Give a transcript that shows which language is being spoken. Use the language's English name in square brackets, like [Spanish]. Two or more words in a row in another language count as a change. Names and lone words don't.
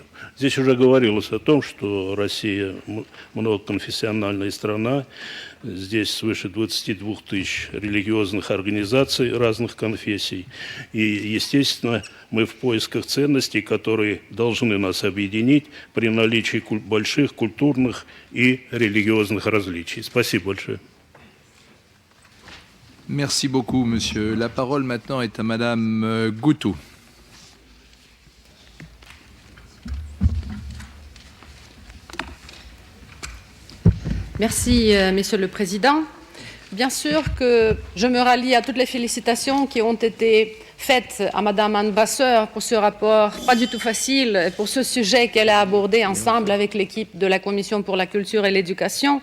[Russian] Здесь уже говорилось о том, что Россия многоконфессиональная страна, здесь свыше 22 тысяч религиозных организаций разных конфессий. И, естественно, мы в поисках ценностей, которые должны нас объединить при наличии больших культурных и религиозных различий. Спасибо большое. [French] Merci beaucoup, monsieur. La parole maintenant est à madame Goutou. Merci, Monsieur le Président. Bien sûr que je me rallie à toutes les félicitations qui ont été faites à Madame Anne Vasseur pour ce rapport pas du tout facile, pour ce sujet qu'elle a abordé ensemble avec l'équipe de la Commission pour la culture et l'éducation.